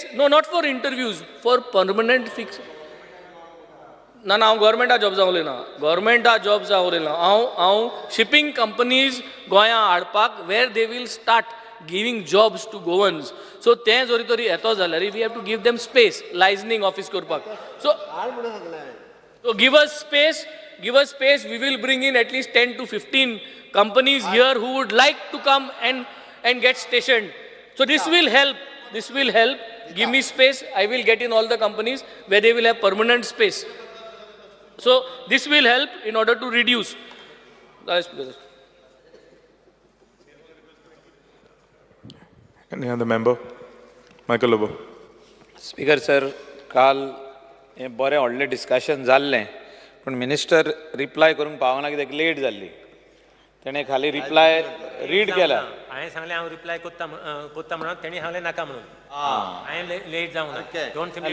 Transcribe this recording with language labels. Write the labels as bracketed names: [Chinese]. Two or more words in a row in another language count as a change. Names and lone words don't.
[English] no not for interviews, for permanent fix. [Konkani] ना हांव गव्हर्मेंटा जॉब्सा उलयना, गव्हर्मेंटा जॉब्सा उलयना. [English] हांव shipping companies [Konkani] गोंयां हाडपाक [English] where they will start giving jobs to Goans. सो [Konkani] तें जरी तरी येतो जाल्यार [English] we have to give them space liaisoning office [Konkani] करपाक. [English] so give us space we will bring in atleast 10 to 15 companies here who would like to come and get stationed. So this will help. Give me space, I will get in all the companies where they will have permanent space. So this will help in order to reduce. Any other member? Michael Lobo. [Konkani] स्पीकर सर, काल हें बरें व्हडलें डिस्कशन जाल्लें, पूण [English] minister reply [Konkani] करूंक पावना कित्याक लेट जाल्ली. तेणें खाली [English] reply read [Konkani] केला. हांवें सांगलें हांव रिप्लाय कोत्ता म्हणून, तेणी सांगलें नाका म्हणून. हांवें लेट जावं ना,